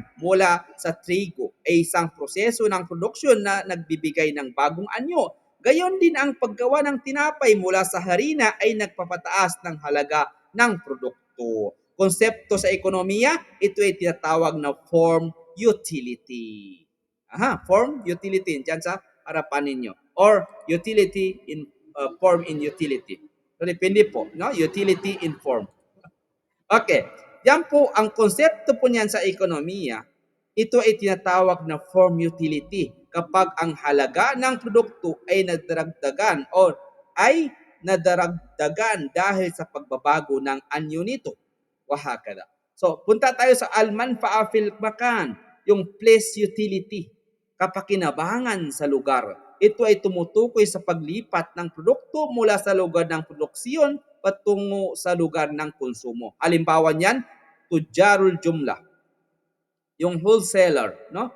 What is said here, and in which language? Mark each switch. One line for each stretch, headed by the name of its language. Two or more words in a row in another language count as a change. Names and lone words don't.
Filipino: Mula sa trigo, ay isang proseso ng produksyon na nagbibigay ng bagong anyo. Gayon din ang paggawa ng tinapay mula sa harina ay nagpapataas ng halaga ng produkto. Konsepto sa ekonomiya, ito ay tinatawag na
English: form utility. Form utility
Filipino: diyan sa harapan ninyo,
English: or utility in form in utility.
Filipino: So depende po, no?
English: Utility in form.
Filipino: Okay. Yan po ang konsepto po niyan sa ekonomiya. Ito ay tinatawag na
English: form utility
Filipino: kapag ang halaga ng produkto ay nadaragdagan or ay nadaragdagan dahil sa pagbabago ng anyo nito. Wahakada. So, punta tayo sa
Arabic: المنفعة في المكان,
Filipino: yung
English: place utility,
Filipino: kapakinabangan sa lugar. Ito ay tumutukoy sa paglipat ng produkto mula sa lugar ng produksyon patungo sa lugar ng konsumo. Halimbawa niyan,
Arabic: تجار الجملة,
Filipino: yung wholesaler, no?